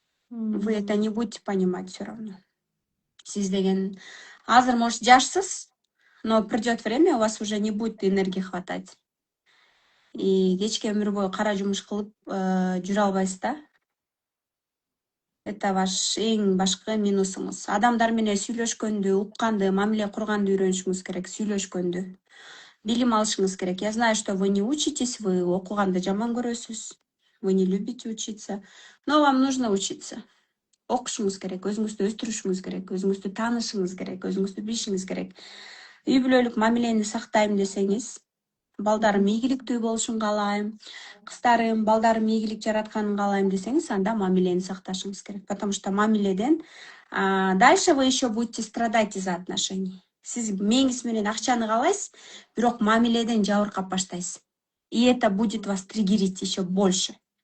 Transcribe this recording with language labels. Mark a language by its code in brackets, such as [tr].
[ru] Вы это не будете понимать все равно. [ky] Сиз деген азыр [ru] может [ky] жашсыз, [ru] но придет время, у вас уже не будет энергии хватать. [ky] И кечке өмүр бою кара жумуш кылып жүрө албайсыз да. [ru] Это ваш [ky] эң башкы минусуңуз. Адамдар менен сүйлөшкөндү, укканды, мамиле курганды үйрөнүшүңүз керек, сүйлөшкөндү. Билим алышыңыз керек. [ru] Я знаю, что вы не учитесь, вы [ky] окуганды жаман көрөсүз. [ru] Вы не любите учиться, но вам нужно учиться. [ky] Окушуңуз керек, өзүңүздү өстүрүшүңүз керек, өзүңүздү таанышыңыз керек, өзүңүздү билишиңиз керек. Үй бүлөлүк мамилени сактайм десеңиз, балдарым ийгиликтүү болушун каалайм, кыздарым, балдарым ийгилик жаратканын каалайм десеңиз, анда мамилени сакташыңыз керек. [ru] Потому что [ky] мамиледен [ru] дальше вы еще будете страдать из-за отношений. [ky] Сиз меңиз менен акчаны каалайсыз, бирок мамиледен жабыркап баштайсыз. [ru] И это будет вас триггерить еще больше.